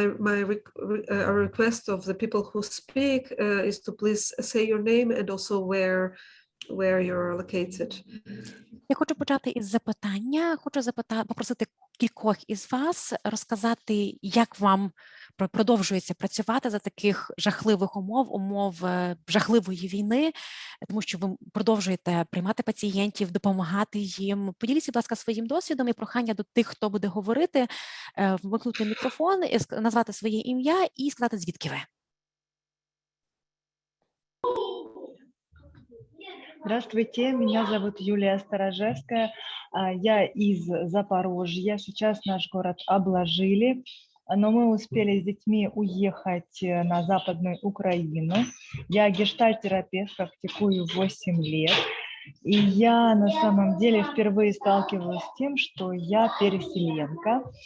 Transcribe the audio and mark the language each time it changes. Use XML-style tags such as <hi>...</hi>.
<en>Our request of the people who speak is to please say your name and also where you're located.</en> <uk>Я хочу почати із запитання. Хочу попросити кількох із вас розказати, як вам продовжується працювати за таких жахливих умов жахливої війни, тому що ви продовжуєте приймати пацієнтів, допомагати їм. Поділіться, будь ласка, своїм досвідом, і прохання до тих, хто буде говорити, вимкнути мікрофон, назвати своє ім'я і сказати, звідки ви.</uk> <ru>Здравствуйте, меня зовут Юлия Сторожевская, я из Запорожья. Сейчас наш город обложили, но мы успели с детьми уехать на Западную Украину. Я гештальт-терапевт, практикую 8 лет. И я на самом деле впервые сталкиваюсь с тем, что я переселенка.</ru>